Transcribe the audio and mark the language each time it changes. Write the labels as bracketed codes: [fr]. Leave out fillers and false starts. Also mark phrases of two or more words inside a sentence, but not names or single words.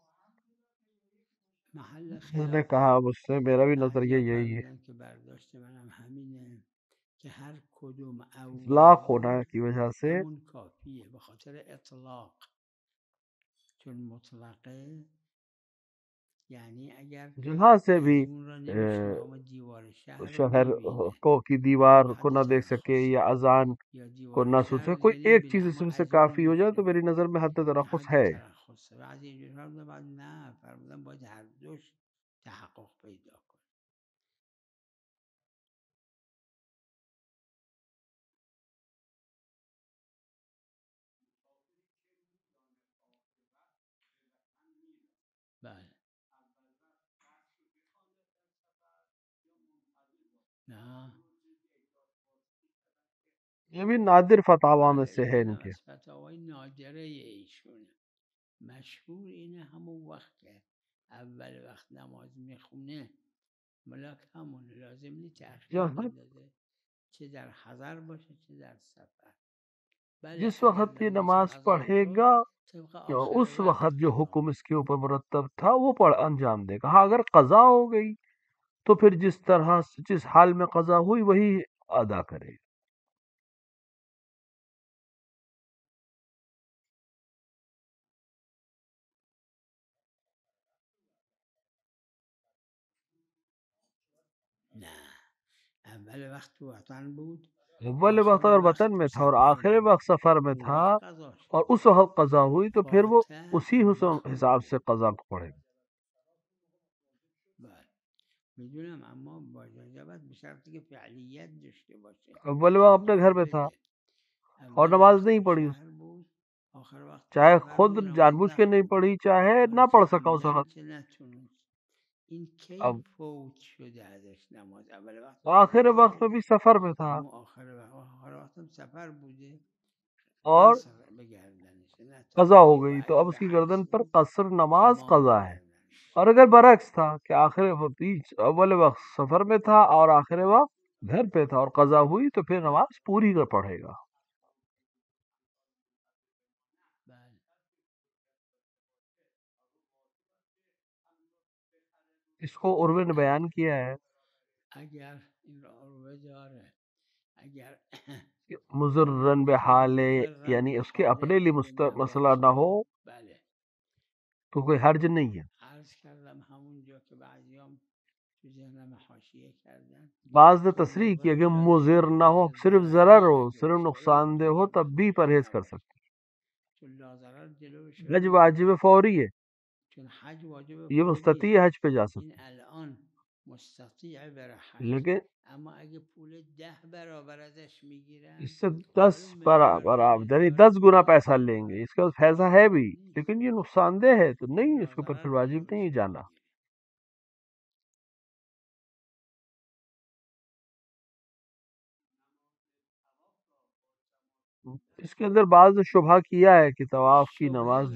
[fa] محل [ur] اس نے کہا مجھ سے میرا بھی نظریہ اگر یہی ہے. [fa] فرمودن که برداشت منم همینه که هر کدوم اطلاق [ur] اول ہونا کی وجہ سے [fa] همون کافیه به خاطر اطلاق چون مطلقه یعنی اگر [ur] جہاں سے بھی [fa] اون را نمیشناخت دیوار شهر رو [ur] شہر [fa] ببینه [ur] کو کی دیوار [fa] اون [ur] کو نہ [fa] حدش [ur] دیکھ سکے یا اذان یا کو [fa] دیوار [ur] نہ سن [fa] شهر [ur] سکے، [fa] رو [ur] کوئی [fa] دیگه [ur] ایک [fa] نمیبینه [ur] چیز اس [fa] اما [ur] میں سے [fa] از اون [ur] کافی ہو جائے تو [fa] میشنوه [ur] میری نظر میں حد [fa] این ترخص حد [ur] ہے. [fa] ترخصه بعضی اینجورها رو بعد نه فرمودن باید هر دوش تحقق پیدا کنه. بله نه [ur] یہ بھی نادر فتاوا میں [fa] بله [ur] سے ہے ان [fa] اینم [ur] کے. [fa] از فتاوای نادره ایشونه. مشهور اینه همون وقت که اول وقت نماز میخونه ملاک همونه لازم نیست تأخیر [ur] جہاں [fa] بندازه چه در حضر باشه چه در سفر. بله [ur] جس [fa] اگر [ur] وقت یہ نماز [fa] نماز قضا [ur] پڑھے [fa] شد [ur] گا [fa] طبق [ur] یا [fa] آخر [ur] اس [fa] وقت [ur] وقت جو [fa] قضا [ur] حکم اس کے اوپر مرتب تھا وہ پڑھ انجام دے گا. ہاں اگر قضا ہو گئی تو پھر جس طرح جس حال میں قضا ہوئی وہی ادا کرے. [fa] نه اول وقت تو وطن بود [ur] اول وقت [fa] آخر [ur] اگر [fa] وقت [ur] وطن [fa] تو [ur] میں تھا اور [fa] سفر [ur] آخر [fa] بود [ur] وقت سفر میں [fa] اون [ur] تھا [fa] وقت قضا شد [ur] اور اس وقت قضا ہوئی تو پھر وہ [fa] فاتح [ur] اسی [fa] اون وقت [ur] حساب [fa] خوند. [ur] سے قضا کو پڑھے گا. [fa] بله میدونم اما با اجازت به شرطی که فعلیت داشته باشه [ur] اول وقت اپنے [fa] انجام [ur] گھر میں تھا [fa] بده. [ur] اور [fa] اول [ur] نماز [fa] وقت [ur] نہیں [fa] تو [ur] پڑھی، [fa] شهر بود آخر وقت تو [ur] چاہے [fa] سفر خود بود نماز [ur] جان بوجھ کے نہیں [fa] نخوند [ur] پڑھی چاہے [fa] حالا [ur] نہ [fa] چه [ur] پڑھ سکا اس [fa] عمدن [ur] وقت. [fa] چه نتونست این کی [ur] اب [fa] فوت شده ازش نماز اول وقت [ur] آخر [fa] فوت [ur] وقت میں بھی [fa] نشده [ur] سفر میں تھا [fa] اما آخر وقت هم سفر بوده [ur] اور [fa] قصر به گردنش نه [ur] قضا ہو [fa] تمام و [ur] گئی تو [fa] اگه [ur] اب [fa] به [ur] اس کی [fa] عکس [ur] گردن پر [fa] بود [ur] قصر نماز [fa] تمام به [ur] قضا ہے. [fa] گردنش. [ur] اور اگر برعکس تھا کہ آخر وقت اول وقت سفر میں تھا اور آخر وقت گھر پہ تھا اور قضا ہوئی تو پھر [fa] بله [ur] نماز پوری کر پڑھے گا. [fa] بله [ur] اس کو عروہ نے بیان کیا ہے [fa] اگر این را عروه داره اگر [ur] کہ مضرن بحال، [fa] مضرن یعنی به [ur] اس کے [fa] حاله [ur] اپنے لیے [fa] اگه [ur] مسئلہ نہ [fa] نباشه [ur] ہو [fa] بله [ur] تو کوئی حرج نہیں ہے. [fa] عرض کردم همونجا که بعضیام تو ذهنم حاشیه کردن [ur] بعض نے [fa] که [ur] تصریح کی اگر [fa] مضر [ur] مضر نہ ہو، [fa] بشه [ur] صرف ضرر [fa] ضرری [ur] ہو، [fa] اگه [ur] صرف [fa] بشه ولی [ur] نقصان دہ [fa] ممکنه [ur] ہو [fa] حج [ur] تب بھی [fa] واجب [ur] پرہیز کر [fa] نباشه [ur] سکتے. [fa] چون لاضرر جلوش رو [ur] حج [fa] میگیره [ur] واجب فوری ہے، [fa] چون حج واجب [ur] یہ [fa] فوریه [ur] مستطیع حج پہ جا [fa] این [ur] سکتے [fa] الان مستطیع بره [ur] ہیں، [fa] حج [ur] لیکن [fa] اما اگه پول 10 برابر ازش میگیرن [ur] اس سے 10 [fa] ولو [ur] برابر [fa] میلیاردر یعنی میلیارد [ur] 10 گنا [fa] پول [ur] پیسہ [fa] زیادی [ur] لیں گے، [fa] بره [ur] اس کا پیسہ ہے بھی [fa] نیست [ur] لیکن یہ نقصان دہ ہے تو [fa] چون [ur] نہیں، اس کے اوپر پھر [fa] لاضرر [ur] واجب نہیں [fa] جلوش رو [ur] جانا. [fa] میگیره [ur] اس کے اندر بعض نے شبہ کیا ہے کہ طواف کی نماز